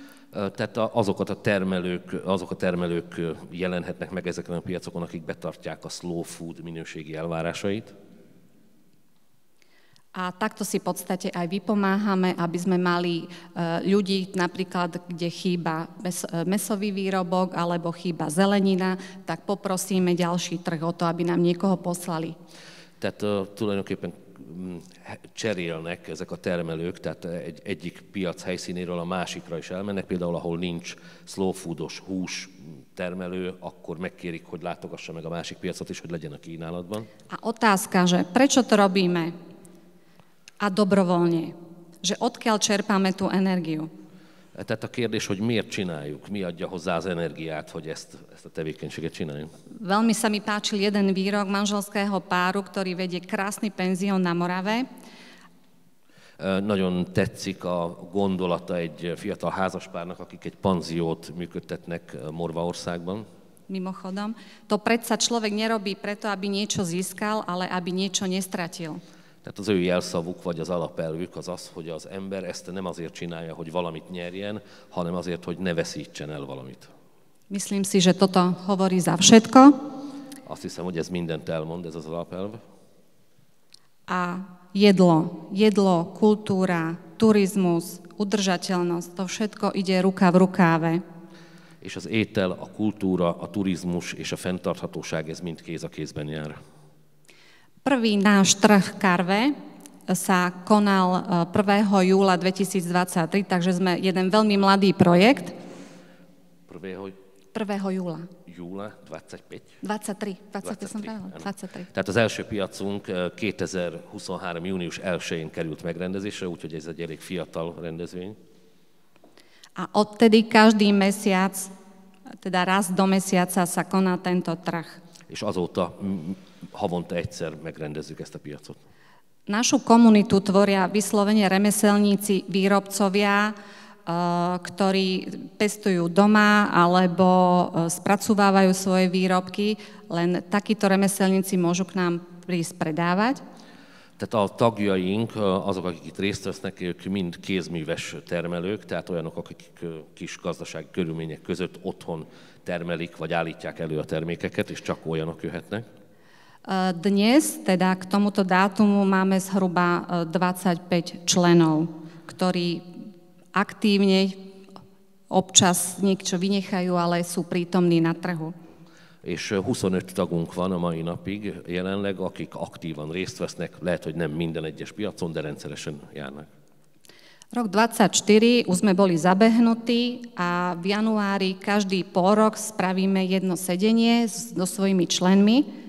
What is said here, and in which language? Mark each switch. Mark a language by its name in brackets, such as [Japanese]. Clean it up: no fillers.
[Hungarian] Tehát azok a termelők jelenhetnek meg ezeken a piacokon, akik betartják a slow food minőségi elvárásait. [Slovak] A takto si v podstate aj vypomáhame, aby sme mali ľudí, napríklad, kde chýba mäsový výrobok alebo chýba zelenina, tak poprosíme ďalší trh o to, aby nám niekoho poslali. [Hungarian] Tehát tulajdonképpen cserélnek ezek a termelők, tehát egyik piac helyszínéről a másikra is elmennek, például ahol nincs slow foodos hús termelő, akkor megkérik, hogy látogassa meg a másik piacot is, hogy legyen a kínálatban. [Slovak] A otázka, že prečo to robíme a dobrovoľne, že odkiaľ čerpáme tú energiu. [Hungarian] Tehát a kérdés, hogy miért csináljuk, mi adja hozzá az energiát, hogy ezt a tevékenységet csináljuk. [Slovak] Veľmi sa mi páčil jeden výrok manželského páru, ktorý vedie krásny penzión na Morave. [Hungarian] Nagyon tetszik a gondolata egy fiatal házaspárnak, akik egy panziót működtetnek Morvaországban. [Slovak] Mimochodom, to predsa človek nerobí preto, aby niečo získal, ale aby niečo nestratil. [Hungarian] Tehát az ő jelszavuk vagy az alapelvük az az, hogy az ember ezt nem azért csinálja, hogy valamit nyerjen, hanem azért, hogy ne veszítsen el valamit. [Slovak] Myslím si, že toto hovorí za všetko. [Hungarian] Azt hiszem, hogy ez mindent elmond, ez az alapelv. [Slovak] A jedlo, kultúra, turizmus, udržateľnosť, to všetko ide ruka v rukáve. [Hungarian] És az étel, a kultúra, a turizmus és a fenntarthatóság, ez mind kéz a kézben jár. [Slovak] Prvý náš trh Karve sa konal 1. júla 2023, takže sme jeden veľmi mladý projekt. 1. júla. Júla 25? 23 som pravila, 23. [Hungarian] Tehát az első piacunk 2023. június 1-én került megrendezésre, úgyhogy ez egy elég fiatal rendezvény. [Slovak] A odtedy každý mesiac, teda raz do mesiaca sa koná tento trh. [Hungarian] És azóta havonta egyszer megrendezzük ezt a piacot. [Slovak] Našu komunitu tvoria vyslovene remeselníci, výrobcovia, ktorí pestujú doma alebo spracúvajú svoje výrobky, len takíto remeselníci môžu k nám prísť predávať. [Hungarian] Tehát a tagjaink, azok, akik itt részt vesznek, ők mind kézműves termelők, tehát olyanok, akik kis gazdasági körülmények között otthon termelik, vagy állítják elő a termékeket, és csak olyanok jöhetnek. [Slovak] Dnes, teda k tomuto dátumu, máme zhruba 25 členov, ktorí aktívne občas niečo vynechajú, ale sú prítomní na trhu. [Hungarian] És 25 tagunk van a mai napig jelenleg, akik aktívan részt vesznek, lehet, hogy nem minden egyes piacon, de rendszeresen járnak. [Slovak] Rok 2024 už sme boli zabehnutí a v januári každý pol rok spravíme jedno sedenie so svojimi členmi.